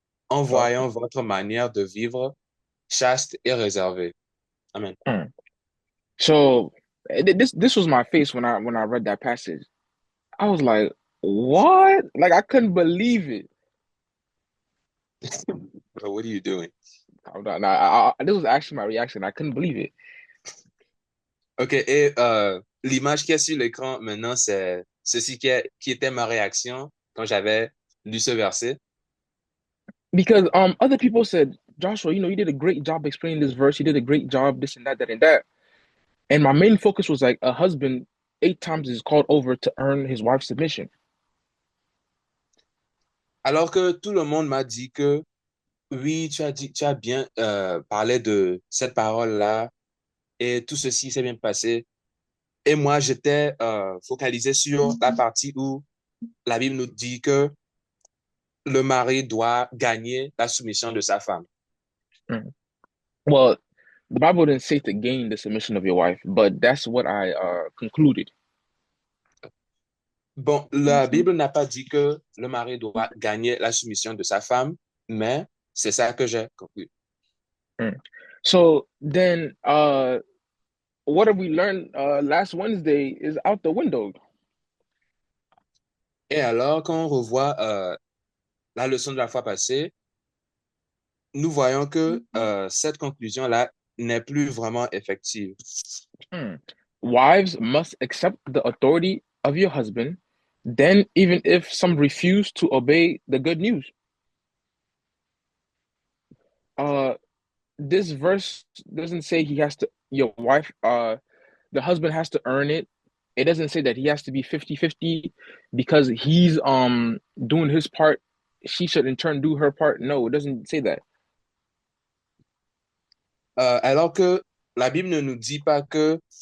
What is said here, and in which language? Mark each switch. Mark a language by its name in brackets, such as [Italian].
[French] en voyant votre manière de vivre chaste et réservée. Amen. [English] So this was my face when I read that passage. I was like, what? Like I couldn't believe it. Bro, what are you doing? This was actually my reaction. I couldn't believe it. [French] OK, et l'image qui est sur l'écran maintenant, c'est ceci qui était ma réaction quand j'avais lu ce verset. [English] Because other people said, Joshua, you did a great job explaining this verse. You did a great job, this and that, that and that. And my main focus was like a husband 8 times is called over to earn his wife's submission. [French] Alors que tout le monde m'a dit que oui, tu as bien parlé de cette parole-là et tout ceci s'est bien passé. Et moi, j'étais focalisé sur la partie où la Bible nous dit que le mari doit gagner la soumission de sa femme. [English] Well, the Bible didn't say to gain the submission of your wife, but that's what I concluded. [French] Bon, la Bible n'a pas dit que le mari doit gagner la soumission de sa femme, mais c'est ça que j'ai compris. [English] So then, what have we learned last Wednesday is out the window. [French] Et alors, quand on revoit la leçon de la fois passée, nous voyons que cette conclusion-là n'est plus vraiment effective. [English] Wives must accept the authority of your husband, then even if some refuse to obey the good news. This verse doesn't say your wife, the husband has to earn it. It doesn't say that he has to be 50-50 because he's doing his part. She should in turn do her part. No, it doesn't say that. [French] Alors que la Bible ne dit pas que